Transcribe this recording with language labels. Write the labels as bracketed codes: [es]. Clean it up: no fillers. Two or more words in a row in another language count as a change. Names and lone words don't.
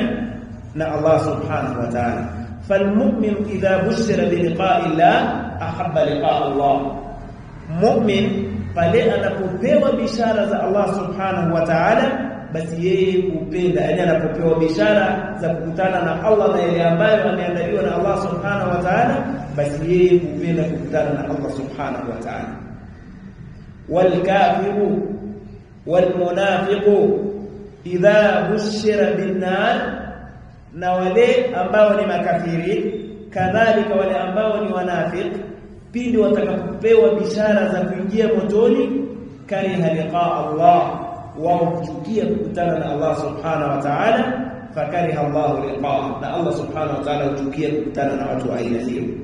[sw] Na [ar] الله سبحانه وتعالى. فالمؤمن إذا بشر بلقاء الله أحب لقاء الله, [sw] mu'min pale anapopewa bishara za [ar] الله سبحانه وتعالى [sw] basi yeye upenda, yani anapopewa bishara za kukutana na Allah na yale ambayo ameandaliwa na [ar] الله سبحانه وتعالى, [sw] basi yeye upenda kukutana na [ar] الله سبحانه وتعالى. والكافر والمنافق إذا بشر بالنار, [sw] na wale ambao ni makafiri kadhalika wale ambao ni wanafiki pindi watakapopewa bishara za kuingia motoni, [ar] كره لقاء الله, [sw] wao kuchukia kukutana na [ar] الله سبحانه وتعالى. فكره الله لقاء, [sw] na [ar] الله سبحانه وتعالى [sw] huchukia kukutana na watu aina hiyo.